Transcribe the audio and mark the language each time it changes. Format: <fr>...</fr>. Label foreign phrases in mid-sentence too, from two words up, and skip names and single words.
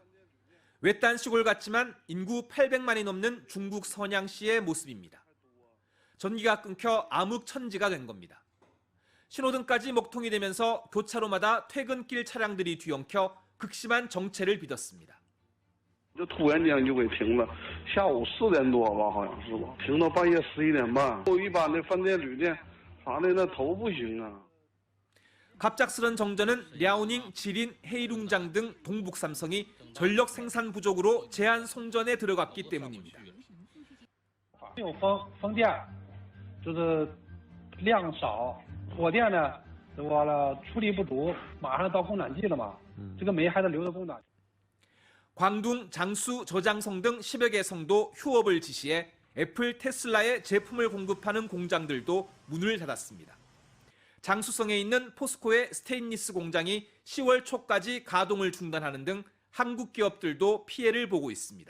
<ko>외딴 시골 같지만 인구 800만이 넘는 중국 선양시의 모습입니다. 전기가 끊겨 암흑천지가 된 겁니다. 신호등까지 먹통이 되면서 교차로마다 퇴근길 차량들이 뒤엉켜 극심한 정체를 빚었습니다.</ko> <zh>就突然间就给停了，下午4点多吧，好像是吧，停到半夜11点半。一般的饭店、旅店啥的那头不行啊。</zh> <ko>갑작스런 정전은 랴오닝, 지린, 헤이룽장 등 동북 삼성이 전력 생산 부족으로 제한 송전에 들어갔기 때문입니다.</ko> <zh>没有风电，就是量少，火电呢，完了处理不足，马上到供暖季了嘛，这个煤还得留着供暖。</zh> <ko>광둥, 장수, 저장성 등 10여 개 성도 휴업을 지시해 애플, 테슬라의 제품을 공급하는 공장들도 문을 닫았습니다. 장수성에 있는 포스코의 스테인리스 공장이 10월 초까지 가동을 중단하는 등 한국 기업들도 피해를 보고 있습니다.</ko>